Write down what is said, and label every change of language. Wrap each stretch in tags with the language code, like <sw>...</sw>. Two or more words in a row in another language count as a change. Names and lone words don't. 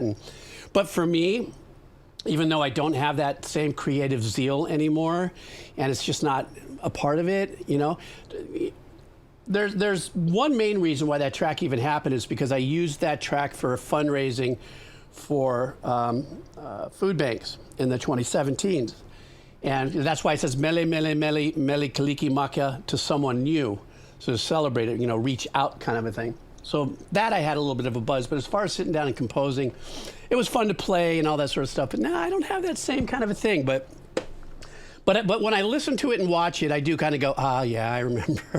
<en>But for me, even though I don't have that same creative zeal anymore, and it's just not a part of it, you know, there's one main reason why that track even happened is because I used that track for fundraising for food banks in the 2017s. And that's why it says</en> <haw>mele, mele, mele, mele kaliki maka</haw> <en>to someone new. So to celebrate it, you know, reach out kind of a thing. So that I had a little bit of a buzz. But as far as sitting down and composing, it was fun to play and all that sort of stuff. But now I don't have that same kind of a thing. But when I listen to it and watch it, I do kind of go, ah, yeah, I remember.</en>